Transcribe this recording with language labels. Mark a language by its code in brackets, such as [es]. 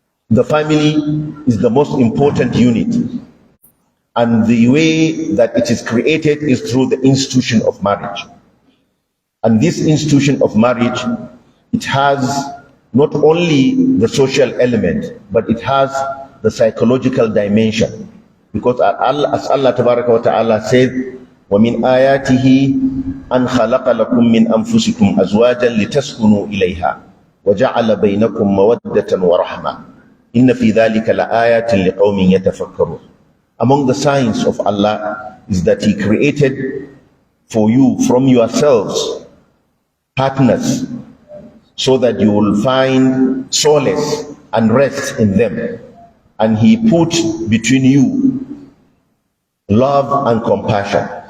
[en] The family is the most important unit, and the way that it is created is through the institution of marriage. And this institution of marriage, it has not only the social element, but it has the psychological dimension. Because as Allah Ta'ala said, [ar] وَمِنْ آيَاتِهِ أَنْ خَلَقَ لَكُم مِّنْ أَنفُسِكُمْ أَزْوَاجًا لِتَسْكُنُوا إِلَيْهَا وَجَعَلَ بَيْنَكُم مَّوَدَّةً وَرَحْمَةً إِنَّ فِي ذَلِكَ لَآيَاتٍ لِقَوْمٍ يَتَفَكَّرُونَ. [en] Among the signs of Allah is that He created for you from yourselves partners, so that you will find solace and rest in them. And He put between you love and compassion.